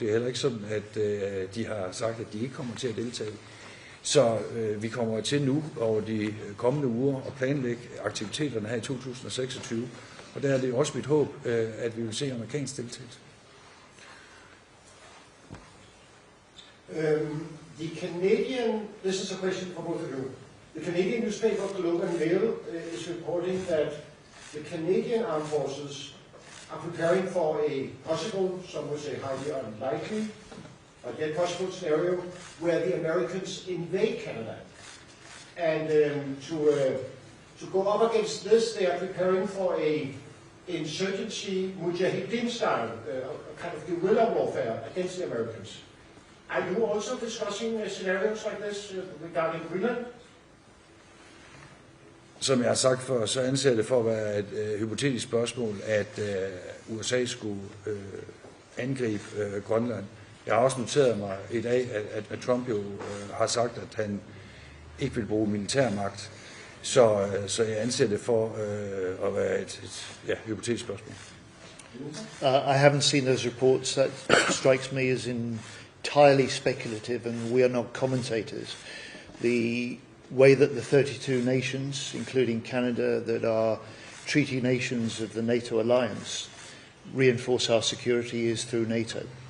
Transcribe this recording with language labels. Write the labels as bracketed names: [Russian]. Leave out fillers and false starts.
[Danish] Det er heller ikke sådan, at de har sagt, at de ikke kommer til at deltage. Så vi kommer til nu over de kommende uger at planlægge aktiviteterne her i 2026. Og der er det også mit håb, at vi vil se amerikansk deltagelse. [English] The Canadian, this is a question for both of you. The Canadian newspaper Globe and Mail is reporting that the Canadian armed forces are preparing for a possible, some would say highly unlikely, but yet possible scenario where the Americans invade Canada. And to go up against this, they are preparing for a insurgency mujahideen style, a kind of guerrilla warfare against the Americans. Are you also discussing scenarios like this regarding Greenland? [Danish] Som jeg har sagt før, så anser det for at være et hypotetisk spørgsmål, at USA skulle angribe Grønland. Jeg har også noteret mig i dag, at Trump jo har sagt, at han ikke vil bruge militærmagt. Så jeg anser det for at være et hypotetisk spørgsmål. [English] I haven't seen those reports. That strikes me as entirely speculative, and we are not commentators. The way that the 32 nations, including Canada, that are treaty nations of the NATO alliance, reinforce our security is through NATO.